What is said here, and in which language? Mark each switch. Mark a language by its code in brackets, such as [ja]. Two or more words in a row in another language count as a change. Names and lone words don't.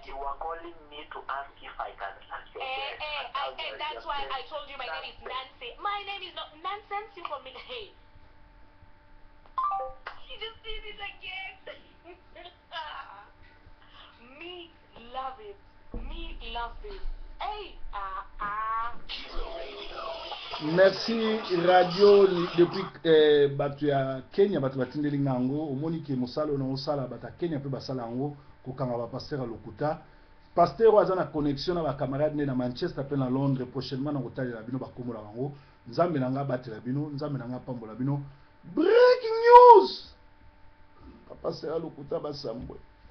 [en] You are calling me to ask if I can suck your breast. And that's why I told you my name is Nancy. My name is not nonsense. You call me. Hey. She just did it again. Me love it. Me love it. Hey. [fr] Merci radio depuis [ln] batu ya Kenya batu batindeli ngango omoni ke mosalo na osala bata Kenya pe basala ngo kokanga ba pasteur lokuta pasteur waza na connexion na ba camarade ne na Manchester pe na Londres prochainement na kotalela bino bakomola bango nzambe na nga batela bino nzambe na nga pambola bino [en] breaking news [ln] pasteur lokuta basambwe